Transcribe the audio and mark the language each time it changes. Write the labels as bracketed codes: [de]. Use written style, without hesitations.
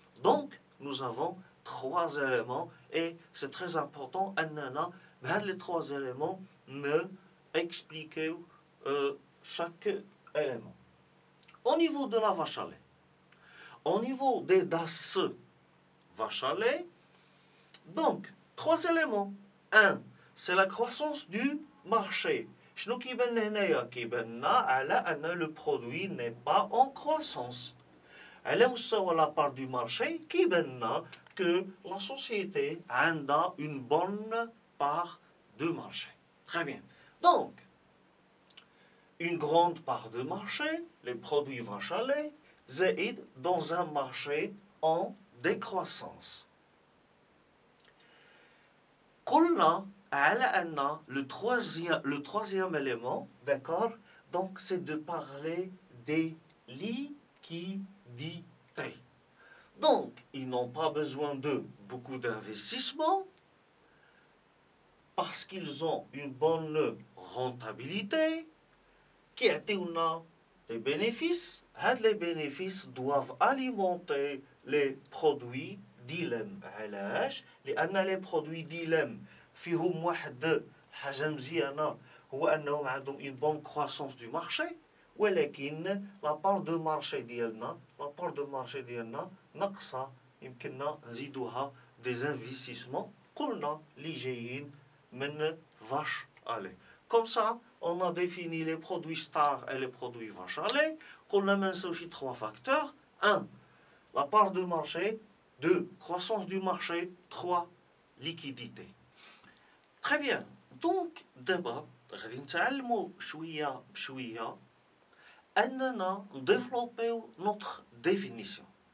[fr] Donc, nous avons 3 éléments et c'est très important [ar] أننا بهاد [fr] les 3 éléments expliquer chaque élément. Au niveau de la vache à lait, au niveau des das vache à lait, donc 3 éléments. 1. C'est la croissance du marché. [ar] شنو كيبان هنايا؟ كيبان لنا على أن [fr] le produit n'est pas en croissance. [ar] على مستوى [fr] la part du marché [ar] كيبان لنا [fr] que la société a une bonne part de marché. Très bien. Donc, une grande part de marché, les produits vache à lait, زائد dans un marché en décroissance. [ar] قلنا على أن [fr] le troisième élément, d'accord, donc c'est de parler des liquidités. Donc, ils n'ont pas besoin de beaucoup d'investissement parce qu'ils ont une bonne rentabilité qui a des bénéfices. Les bénéfices doivent alimenter les produits ديلم. [ar] علاش؟ لأن les produits ديلم فيهم واحد حاجة مزيانة هو أنهم عندهم [fr] une bonne croissance du marché [ar] ولكن لا بار دو مارشي ديالنا ناقصة يمكننا نزيدوها [fr] des investissements [ar] قلنا اللي جايين من vache à lait. [fr] Comme ça, on a défini les produits stars et les produits vache à lait. On a aussi trois facteurs. 1. La part de marché. 2. Croissance du marché. 3. Liquidité. Très bien. Donc, d'abord, [ar] غادي نتعلموا شوية بشوية أننا [fr] développer notre définition.